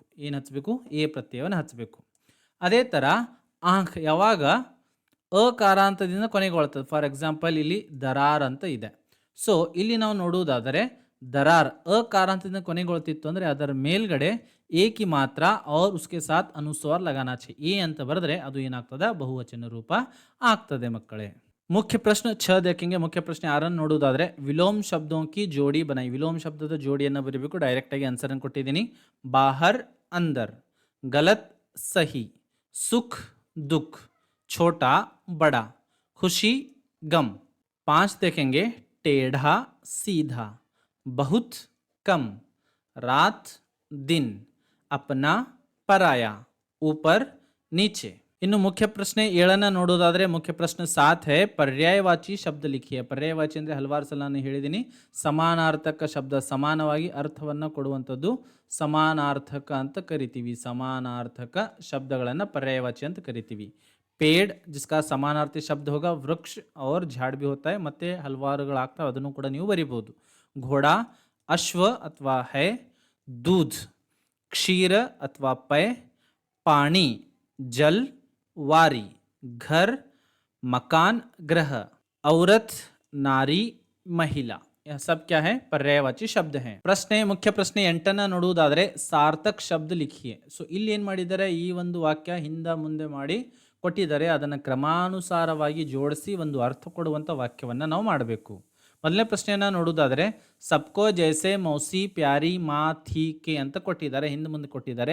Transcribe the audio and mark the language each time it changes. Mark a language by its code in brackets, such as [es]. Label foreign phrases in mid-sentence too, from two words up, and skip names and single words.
[kn] ಏನು ಹಚ್ಚಬೇಕು? ಎ ಪ್ರತ್ಯಯವನ್ನು ಹಚ್ಚಬೇಕು. ಅದೇ ಥರ ಆಂಖ್ ಯಾವಾಗ ಅಕಾರಾಂತದಿಂದ ಕೊನೆಗೊಳ್ತದೆ. [en] for example [kn] ಇಲ್ಲಿ ದರಾರ್ ಅಂತ ಇದೆ. ಸೊ ಇಲ್ಲಿ ನಾವು ನೋಡುವುದಾದರೆ ದರಾರ್ ಅಕಾರಾಂತದಿಂದ ಕೊನೆಗೊಳ್ತಿತ್ತು ಅಂದರೆ ಅದರ ಮೇಲ್ಗಡೆ ಏಕಿ ಮಾತ್ರ [hi] और उसके साथ अनुस्वार लगाना चाहिए [kn] ಎ ಅಂತ ಬರೆದ್ರೆ ಅದು ಏನಾಗ್ತದೆ? ಬಹುವಚನ ರೂಪ ಆಗ್ತದೆ ಮಕ್ಕಳೇ. ಮುಖ್ಯ ಪ್ರಶ್ನೆ 6 ದೇखेंगे. ಮುಖ್ಯ ಪ್ರಶ್ನೆ 6 ನೋಡುವುದಾದರೆ ವಿಲೋಮ ಶಬ್ದೋं [hi] की जोड़ी बनाई. [kn] ವಿಲೋಮ ಶಬ್ದದ ಜೋಡಿಯನ್ನು ಬರೀಬೇಕು. ಡೈರೆಕ್ಟ್ ಆಗಿ ಆನ್ಸರ್ ಅನ್ನು ಕೊಟ್ಟಿದ್ದೀನಿ. [hi] बाहर अंदर, गलत सही, सुख दुख, छोटा बड़ा, खुशी गम. 5 देखेंगे. टेढ़ा सीधा, बहुत कम, रात दिन, अपना पराया, ऊपर नीचे. [kn] ಇನ್ನು ಮುಖ್ಯ ಪ್ರಶ್ನೆ 7 ನೋಡೋದಾದರೆ ಮುಖ್ಯ ಪ್ರಶ್ನೆ 7 है [hi] पर्यायवाची शब्द लिखिए. [kn] ಪರ್ಯಾಯವಾಚಿ ಅಂದರೆ ಹಲವಾರು ಸಲ ನಾನು ಹೇಳಿದ್ದೀನಿ, ಸಮಾನಾರ್ಥಕ ಶಬ್ದ, ಸಮಾನವಾಗಿ ಅರ್ಥವನ್ನು ಕೊಡುವಂಥದ್ದು ಸಮಾನಾರ್ಥಕ ಅಂತ ಕರಿತೀವಿ. ಸಮಾನಾರ್ಥಕ ಶಬ್ದಗಳನ್ನು ಪರ್ಯಾಯವಾಚಿ ಅಂತ ಕರಿತೀವಿ. [hi] पेड़ जिसका समानार्थी शब्द होगा वृक्ष और झाड़ भी होता है, [kn] ಮತ್ತೆ ಹಲವಾರುಗಳಾಗ್ತವೆ, ಅದನ್ನು ಕೂಡ ನೀವು ಬರಿಬಹುದು. [hi] घोड़ा अश्व अथवा है, दूध क्षीर अथवा पय, पानी जल, वारी घर, मकान ग्रह, औरत नारी महिला. यह सब क्या है? पर्यायवाची शब्द हैं. [kn] ಪ್ರಶ್ನೆ ಮುಖ್ಯ ಪ್ರಶ್ನೆ 8 ನೋಡುವುದಾದರೆ [hi] सार्थक शब्द लिखिए. [kn] ಸೊ ಇಲ್ಲಿ ಏನು ಮಾಡಿದ್ದಾರೆ? ಈ ಒಂದು ವಾಕ್ಯ ಹಿಂದೆ ಮುಂದೆ ಮಾಡಿ ಕೊಟ್ಟಿದ್ದಾರೆ, ಅದನ್ನು ಕ್ರಮಾನುಸಾರವಾಗಿ ಜೋಡಿಸಿ ಒಂದು ಅರ್ಥ ಕೊಡುವಂಥ ವಾಕ್ಯವನ್ನು ನಾವು ಮಾಡಬೇಕು. ಮೊದಲನೇ ಪ್ರಶ್ನೆಯನ್ನು ನೋಡುವುದಾದರೆ [hi] सबको जैसे मौसी प्यारी माँ थी के [kn] ಅಂತ ಕೊಟ್ಟಿದ್ದಾರೆ, ಹಿಂದೆ ಮುಂದೆ ಕೊಟ್ಟಿದ್ದಾರೆ.